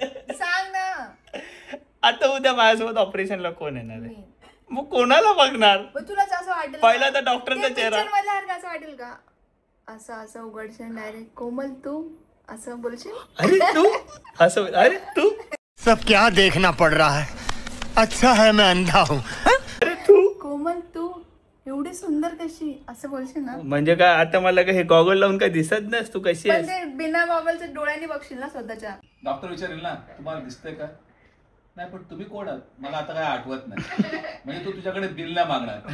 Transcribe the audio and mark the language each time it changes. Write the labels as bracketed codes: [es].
[mr] सांग ना. आता उद्या माझ्यासोबत ऑपरेशनला कोण येणार आहे? मग कोणाला बघणार? तुला असं वाटेल पहिला तर डॉक्टरचा चेहरा असं वाटेल का? असं उघडशील डायरेक्ट कोमल तू असं बोलशील. अरे तू असं, अरे तू [hi] सब क्या देखना पड़ रहा है. अच्छा है मैं अंधा हूँ. [mr] अरे तू कोमल तू एवढी सुंदर कशी असं बोलशील ना. म्हणजे काय आता मला काय हे गॉगल लावून काय दिसत नाहीस तू कशी पण आहेस. ते बिना गॉगलच्या डोळ्यांनी बघशील ना स्वतःच्या. डॉक्टर विचारेल ना तुम्हाला दिसतंय का, नाही पण तुम्ही कोण आहात मला आता काय आठवत नाही. म्हणजे तू तुझ्याकडे बिल नाही मागणार.